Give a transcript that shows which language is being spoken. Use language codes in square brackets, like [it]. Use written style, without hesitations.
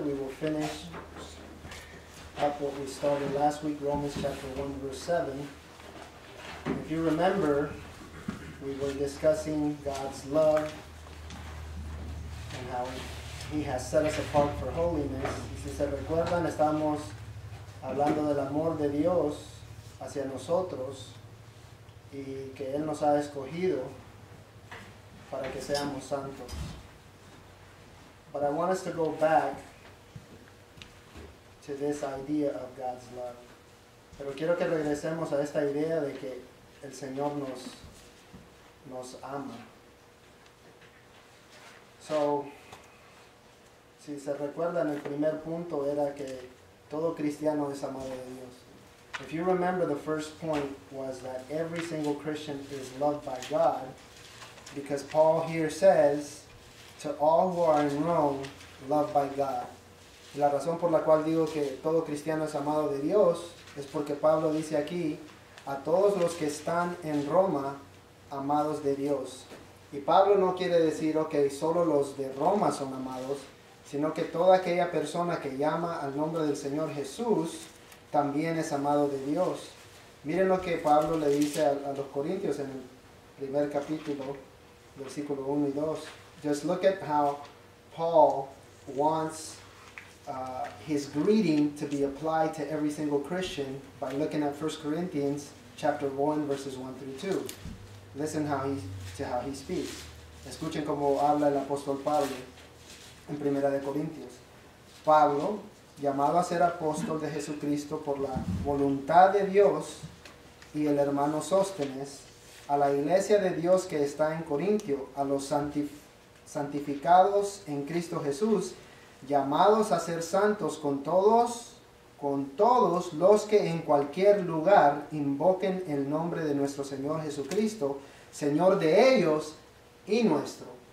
[en] We will finish up what we started last week, Romans chapter 1, verse 7. If you remember, we were discussing God's love and how He has set us apart for holiness. [es] Y si se recuerdan, estamos hablando del amor de Dios hacia nosotros y que Él nos ha escogido para que seamos santos. [en] But I want us to go back to this idea of God's love. [es] Pero quiero que regresemos a esta idea de que el Señor nos ama. So, si se recuerdan, el primer punto era que todo cristiano es amado de Dios. [en] If you remember, the first point was that every single Christian is loved by God, because Paul here says, to all who are in Rome, loved by God. [es] Y la razón por la cual digo que todo cristiano es amado de Dios es porque Pablo dice aquí, a todos los que están en Roma, amados de Dios. Y Pablo no quiere decir, ok, solo los de Roma son amados, sino que toda aquella persona que llama al nombre del Señor Jesús también es amado de Dios. Miren lo que Pablo le dice a los Corintios en el primer capítulo, versículo 1 y 2. [en] Just look at how Paul wants his greeting to be applied to every single Christian by looking at 1 Corinthians chapter 1, verses 1 through 2. Listen to how he speaks. [es] Escuchen cómo habla el apóstol Pablo en Primera de Corintios. Pablo, llamado a ser apóstol de Jesucristo por la voluntad de Dios, y el hermano Sóstenes, a la iglesia de Dios que está en Corintio, a los santificados en Cristo Jesús, llamados a ser santos con todos los que en cualquier lugar invoquen el nombre de nuestro Señor Jesucristo, Señor de ellos y nuestro.